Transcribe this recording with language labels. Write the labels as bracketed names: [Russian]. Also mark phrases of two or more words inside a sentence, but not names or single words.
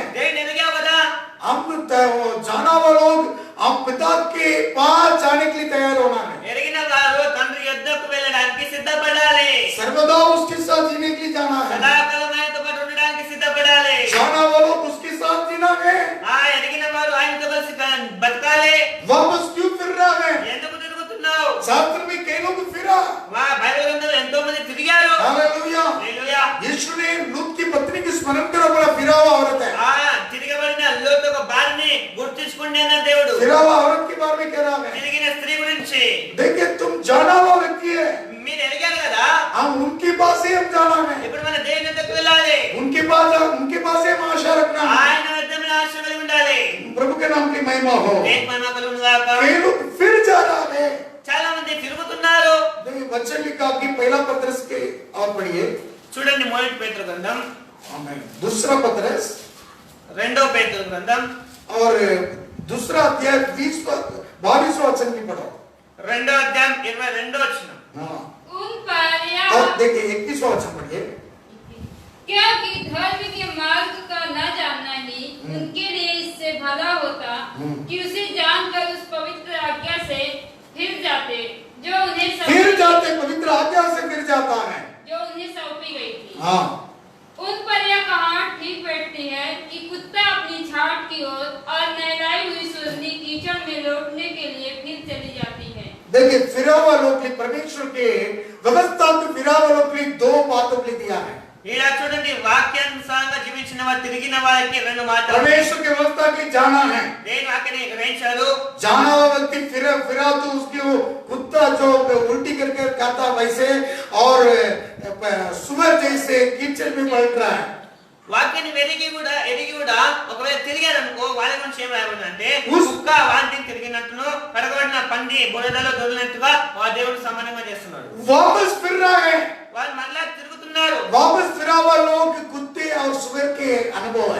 [Telugu] దేవుని ఎదిగావు కదా. [Hindi] हम जाना हुआ लोग हम पिता के पास जाने के लिए तैयार होना है। [Telugu] ఎరిగిన వారు తండ్రి యొద్దకు వెళ్ళడానికి సిద్ధపడాలి. [Hindi] सर्वदा उसके साथ जीने के लिए जाना है। [Telugu] సదాకాలం ఆయనతో పాటు ఉండడానికి సిద్ధపడాలి. [Hindi] जाना वालों उसके साथ जीना है। [Telugu] ఆ ఎరిగిన వారు ఆయనతో కలిసి బతకాలి. [Hindi] वापस क्यों फिर रहा है? [Telugu] ఎందుకు తిరుగుతున్నావు? [Hindi] शास्त्र में कई लोग फिरा। [Telugu] బైబిల్ గ్రంథంలో ఎంతో మంది తిరిగారు. [Hindi] हालेलुया। [Telugu] హల్లెలూయా. [Hindi] यीशु ने लूत की पत्नी की स्मरण करा, बड़ा फिरा हुआ औरत है। [Telugu] తిరగబడిన లోతు ఒక భార్యని గుర్తించుకోండి అన్న దేవుడు. [Hindi] फिरा हुआ औरत के बारे में कह रहा है। [Telugu] తిరిగిన స్త్రీ గురించి [Hindi] देखिए तुम जाना हुआ व्यक्ति है। [Telugu] మీరు ఎరిగారు కదా, [Hindi] हम उनके पास ही हम जाना है। [Telugu] ఇప్పుడు మన దేవుని వద్దకు వెళ్ళాలి. [Hindi] उनके पास ही हम आशा रखना है। [Telugu] ఆయన వద్ద మన ఆశ కలిగి ఉండాలి. [Hindi] प्रभु के नाम की महिमा हो। [Telugu] దేవుని మహిమ కలుగును గాక. [Hindi] कई लोग फिर जा रहा है। [Telugu] చాలా మంది తిరుగుతున్నారు. [Hindi] देखिए वचन लिखा कि पहला पत्रस के और पढ़िए। [Telugu] చూడండి మొదటి పేతురు గ్రంథం, [Hindi] आमीन। दूसरा पत्रस [Telugu] రెండో పేతురు గ్రంథం [Hindi] और दूसरा अध्याय 22वां वचन की पढ़ो। [Telugu] రెండో అధ్యాయం 22వ వచనం. [Hindi] हाँ। उन पर या और देखिए 21वां वचन पढ़िए। क्योंकि धर्म के मार्ग का न जानना ही उनके लिए इससे भला होता कि उसे जानकर उस पवित्र आज्ञा से फिर जाते जो उन्हें पवित्र आज्ञा से फिर जाता है। सौंपी गई थी। हाँ। उन पर यह कहावत ठीक बैठती है कि कुत्ता अपनी छाट की ओर और नहलाई हुई सूजनी कीचड़ में लौटने के लिए फिर चली जाती है। देखिए फिरा हुआ लोग के परमेश्वर के व्यवस्था को फिरा हुआ लोग के दो बातों के लिए दिया है। [Telugu] ఇలా చూడండి, వాక్యానుసారంగా జీవించిన వారు తిరిగిన వారికి రెండు మాటలు. [Hindi] परमेश्वर की व्यवस्था के लिए जाना है। [Telugu] దేని వాక్యాన్ని గ్రహించారు. [Hindi] जाना हुआ व्यक्ति फिरा तो उसके वो कुत्ता जो उल्टी करके खाता वैसे और सुअर जैसे कीचड़ में पलट रहा है। [Telugu] వాక్యాన్ని ఎరిగి కూడా ఒకవేళ తిరిగారనుకో వాళ్ళ గురించి ఏం రాయబడిందంటే, కుక్క వాంతిని తిరిగినట్టును కడగబడిన పంది బురదలో దొరికినట్టుగా ఆ దేవుడు సమానంగా చేస్తున్నాడు. [Hindi] वापस फिर रहा है। [Telugu] వాళ్ళు మరలా తిరుగుతున్నారు. [Hindi] वापस फिरा हुआ लोग कुत्ते और सुअर के अनुभव है।